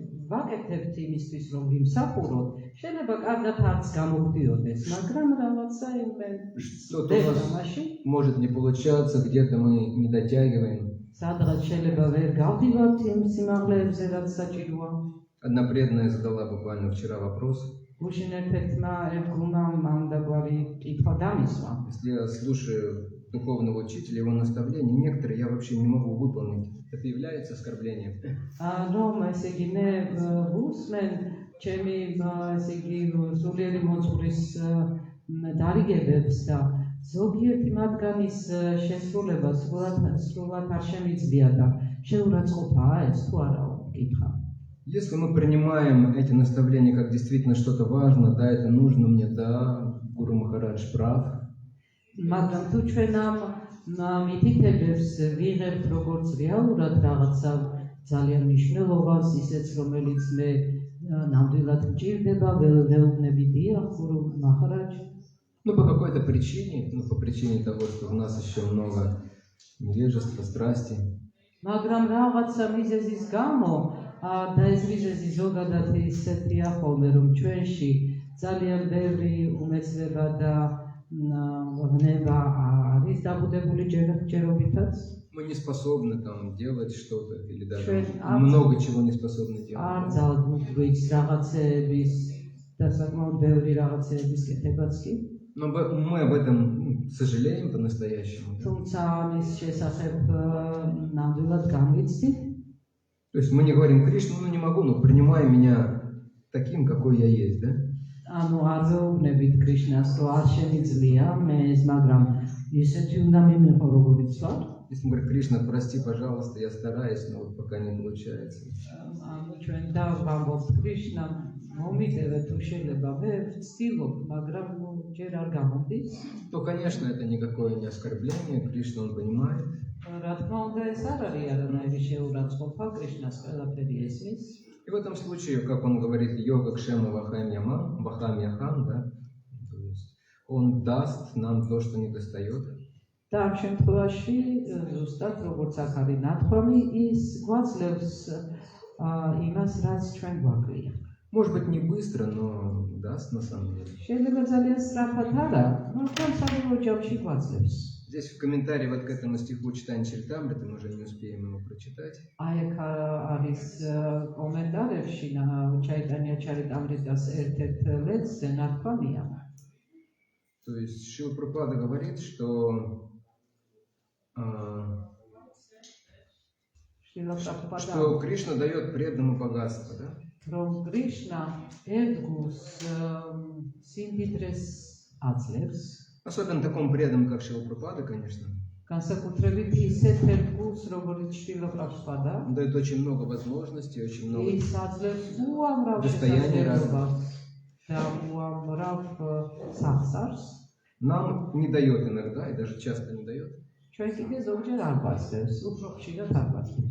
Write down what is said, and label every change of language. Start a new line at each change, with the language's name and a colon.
Georgian: ვაკეთებთ იმისთვის, რომ ვიმსახუროთ, შეიძლება კარგად არც გამოვდიოდეს, მაგრამ რაღაცა
Russian: что-то у нас может не получаться, где-то мы не дотягиваем.
Georgian: სადღაც შეიძლება ვერ გავდივართ იმ სიმაღლეებზე, რაც საჭიროა.
Russian: Одна преданная задала буквально вчера вопрос.
Georgian: გუშინ ერთ-ერთმა ერთგულმა მანდაგვარი კითხვა დამისვა.
Russian: Если я слушаю духовного учителя, его наставления, некоторые я вообще не могу выполнить. Это является оскорблением.
Georgian: რომ ესე იგი მე უსმენ ჩემი ესე იგი სულიერი მოძღვრის დარიგებებს და ზოგიერთი მათგანის შესრულება სრულად არ შემიძლია და შეურაცხყოფაა ეს თუ არაო კითხა.
Russian: Если мы принимаем эти наставления как действительно что-то важное, да, это нужно мне, да, Гуру Махарадж прав,
Georgian: მაგრამ თუ ჩვენ ამ მითითებებს ვიღებთ როგორც რეალურად რაღაცა ძალიან მნიშვნელოვანს, ისეც რომელიც მე ნამდვილად მჭირდება, ველოდნები დიახ, Guru Maharaj.
Russian: ну, по какой-то причине, ну, по причине того, что в нас еще много невежества, страсти,
Georgian: მაგრამ რაღაცა მიზეზის გამო და ეს მიზეზი ზოგადად ისეთია ხოლმე, რომ ჩვენში ძალიან ბევრი უმეცრება და ღვნება არის დაბუდებული ჯერობითაც.
Russian: мы не способны там делать что-то или даже
Georgian: Ჩვენ
Russian: много чего не способны
Georgian: არ
Russian: делать.
Georgian: ძალდმობ გვიც რაღაცეების და საკმაოდ ბევრი რაღაცეების კეთებაც კი.
Russian: Но мы об этом сожалеем по-настоящему. Да?
Georgian: თუმცა ამის შესახებ ნამდვილად გამვიცდით.
Russian: То есть мы не говорим, Кришна, ну не могу, но принимай меня таким, какой я есть, да?
Georgian: ანუ არ ვეუბნებით კრიშნას, რომ არ შემიძლია მე, მაგრამ ისეთი უნდა მიმიღო, როგორიც ვარ.
Russian: Если мы говорим, Кришна, прости, пожалуйста, я стараюсь, но вот пока не получается.
Georgian: ანუ ჩვენ დავამბობთ კრიშნამ, მომიდევე თუ შეიძლება, მე ვცდილობ, მაგრამ ჯერ არ გამოდის.
Russian: То, конечно, это никакое не оскорбление, Кришна, он понимает.
Georgian: რა თქმა უნდა, ეს არ არის არანაირი შეურაცხყოფა, კრიშნას ყველაფერი ესმის.
Russian: И в этом случае, как он говорит, йога кшема вахамьяхам, да? То есть он даст нам то, что не достает.
Georgian: და ამ შემთხვევაში ზუსტად როგორც აქ არის ნათქვამი, ის გვაძლევს იმას, რაც ჩვენ გვაკლია.
Russian: Может быть, не быстро, но даст на самом деле.
Georgian: შეიძლება ძალიან სწრაფად არა, მაგრამ საბოლოო ჯამში გვაძლევს.
Russian: Здесь в комментарии вот к этому стиху читания Чаритамриты мы уже не успеем его прочитать.
Georgian: აი აქ არის კომენტარებში ჩაიტანია ჩარიტამრიტას ერთ-ერთ ლექსზე ნათქვამია.
Russian: То есть Шрила Прабхупада говорит, что Кришна дает преданному богатство, да?
Georgian: Რომ კრიშნა ერთგულს სიმდიდრეს აძლევს.
Russian: Особенно такому преданному, как Шрила Прабхупада, конечно.
Georgian: განსაკუთრებით ისეთ ერთგულს, როგორც შრილა პრაბჰუპადა.
Russian: Он дает очень много возможностей, очень много
Georgian: ის აძლევს უამრავ შესაძლებლობას და უამრავ სახსარს.
Russian: Нам не дает иногда, и даже часто не дает.
Georgian: ჩვენ კიდე ზოგჯერ არ გვაძლევს, უფრო ხშირად არ გვაძლევს.